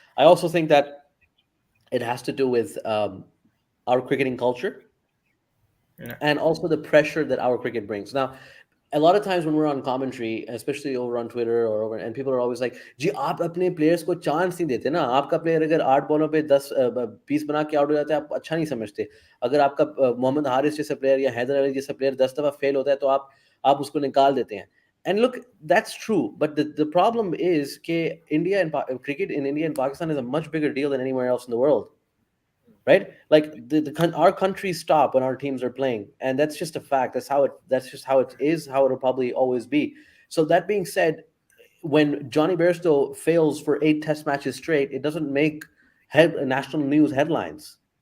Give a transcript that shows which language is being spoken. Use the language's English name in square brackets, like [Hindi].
[English] I also think that it has to do with our cricketing culture Yeah. and also the pressure that our cricket brings. Now, a lot of times when we're on commentary, especially over on Twitter or over, and people are always like, [Hindi] "जी आप अपने [English] players को chance [Hindi] नहीं देते ना, आपका [English] player [Hindi] अगर 8 बॉलों पे 20 बना के आउट हो जाता है, आप अच्छा नहीं समझते। अगर आपका मोहम्मद हारिस जैसा player या हैदर अली जैसा player 10 दफा fail होता है, तो आप उसको निकाल देते हैं." [English] And look, that's true, but the problem is that cricket in India and Pakistan is a much bigger deal than anywhere else in the world, right? Like our countries stop when our teams are playing, and that's just a fact. That's just how it is, how it'll probably always be. So that being said, when Johnny Bairstow fails for 8 test matches straight, it doesn't make national news headlines.